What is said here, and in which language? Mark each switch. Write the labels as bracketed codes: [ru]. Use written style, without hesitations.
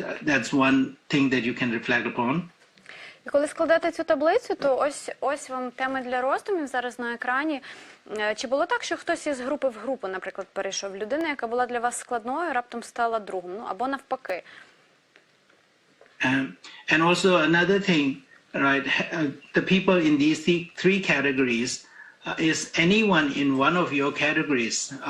[en] That's one thing that you can reflect upon. [uk] І коли складете цю таблицю, то ось вам теми для роздумів зараз на екрані. Чи було так, що хтось із групи в групу, наприклад, перейшов? Людина, яка була для вас складною, раптом стала другом, або навпаки? [en] And also another thing, right? The people in these three categories, is anyone in one of your categories?